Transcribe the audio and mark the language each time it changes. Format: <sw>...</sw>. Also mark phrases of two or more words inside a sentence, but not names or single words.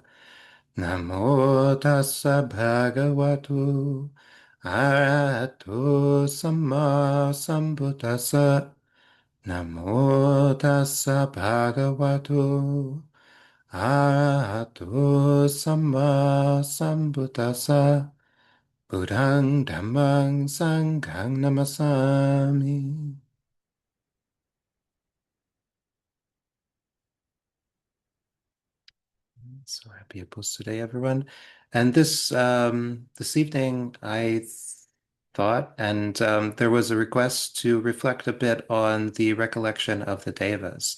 <pi>Namo tassa bhagavato arahato samma sambuddhassa. Namo tassa bhagavato arahato samma sambuddhassa. Buddhang dhammang sanghang namasami.</pi> <en>So happy it posts today, everyone. And this evening, thought, and there was a request to reflect a bit on the recollection of the Devas.</en>